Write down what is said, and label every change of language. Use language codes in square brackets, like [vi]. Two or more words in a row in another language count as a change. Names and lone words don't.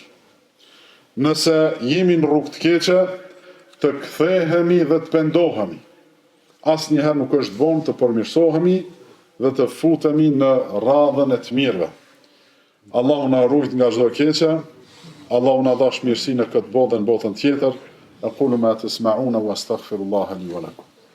[sq] Nëse jemi në rrugë të keqe, të kthehemi dhe të pendohemi. Asnjëherë nuk është vonë të përmirësohemi dhe të futemi në radhën e të mirëve. Allahu na ruajt nga çdo keqe, Allahu na dhash mirësi në këtë botë dhe në botën tjetër. [ar] أقول ما تسمعون وأستغفر الله لي ولكم.